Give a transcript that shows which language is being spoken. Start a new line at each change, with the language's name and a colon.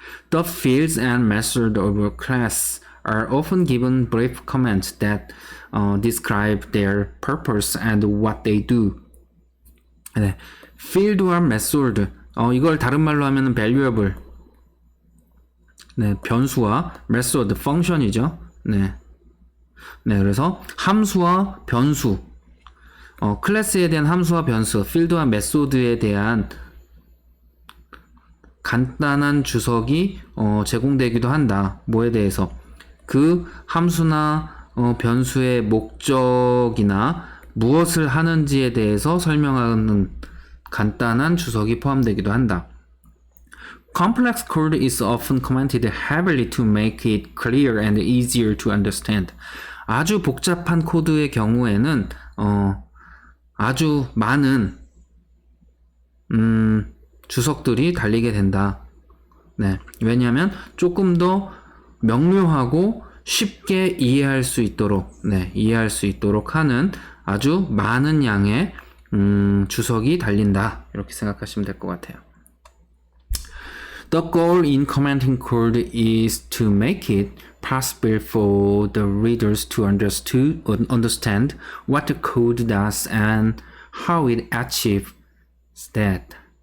English: The fields and methods of a class are often given brief comments that describe their purpose and what they do.
Korean: 네, field와 method, 이걸 다른 말로 하면은 valuable, 네, 변수와 method, function이죠. 네, 그래서 함수와 변수, 클래스에 대한 함수와 변수, field와 method에 대한 간단한 주석이 제공되기도 한다. 뭐에 대해서? 그 함수나 변수의 목적이나 무엇을 하는지에 대해서 설명하는 간단한 주석이 포함되기도 한다.
English: Complex code is often commented heavily to make it clear and easier to understand.
Korean: 아주 복잡한 코드의 경우에는 아주 많은 주석들이 달리게 된다. 네, 왜냐하면 조금 더 명료하고 쉽게 이해할 수 있도록 하는 아주 많은 양의 주석이 달린다. 이렇게 생각하시면 될 것 같아요.
English: The goal in commenting code is to make it possible for the readers to understand what the code does and how it achieves that.